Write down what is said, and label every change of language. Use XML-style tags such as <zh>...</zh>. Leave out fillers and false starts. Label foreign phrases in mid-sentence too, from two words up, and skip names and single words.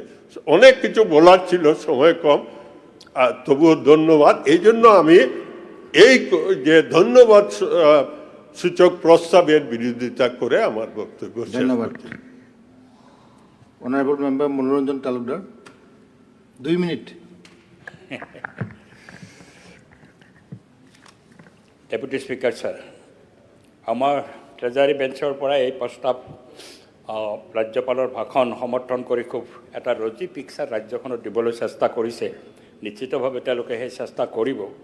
<bn>অনেক কিছু বলার ছিল, সময় কম, তবুও ধন্যবাদ। এই জন্য আমি এই যে ধন্যবাদ সূচক প্রস্তাবের বিরোধিতা করে আমার বক্তব্য। ধন্যবাদ।</bn> <en>Honourable member মনোরঞ্জন তালুকদার, 2 minute। Deputy Speaker sir,</en> <as>আমাৰ</as> <en>treasury bench</en> <as>পৰা এই প্ৰস্তাৱ ৰাজ্যপালৰ ভাষণ সমৰ্থন কৰি খুব এটা</as> <en>rosy picture</en> <as>ৰাজ্যখনত দিবলৈ চেষ্টা কৰিছে। নিশ্চিতভাৱে তেওঁলোকে সেই চেষ্টা কৰিব।</as>